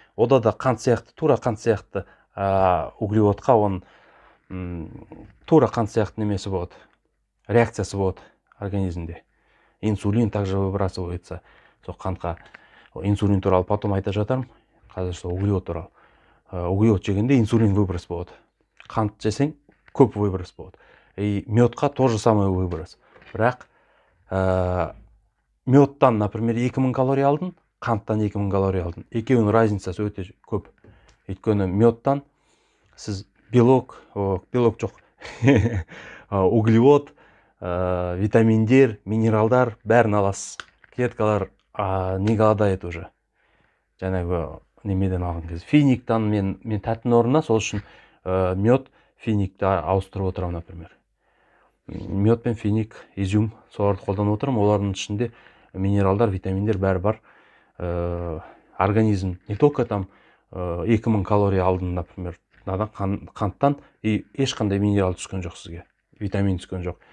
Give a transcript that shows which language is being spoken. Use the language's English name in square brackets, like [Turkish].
[Kazakh] Ода да қант сияқты, тура қант сияқты углеводқа оның тура қант сияқты немесі болады, реакциясы болады организмде. [Russian] Инсулин также выбрасывается. [Kazakh] Сол қантқа инсулин туралы [Russian] потом [Kazakh] айта жатармын. Қазір сол углевод туралы. Углевод жегенде инсулин выброс болады. Қант жесең көп выброс болады. [Russian] И медқа тоже самый выброс. [Kazakh] Бірақ медтан, [Russian] например, [Kazakh] 2000 калория алдың, қанттан 2000 калория алдың. Екеуінің разницасы өте көп. Өйткені медтан сіз белок жоқ, углевод, витаминдер, минералдар бәрін аласыз. [Russian] Клеткалар не голодает уже. [Kazakh] Жаңағы немеден алған кез. Финиктан мен тәттінің орнына, сол үшін мед, финикті ауыстырып отырамын, [Russian] например. [Kazakh] Мед пен финик, изюм, соларды қолданып отырмын. Олардың ішінде минералдар, витаминдер бәрі бар. Организм [Russian] не только там [Kazakh] 2000 калория алдың, [Russian] например, [Kazakh] қанттан ешқандай минерал түскен жоқ сізге, витамин түскен жоқ.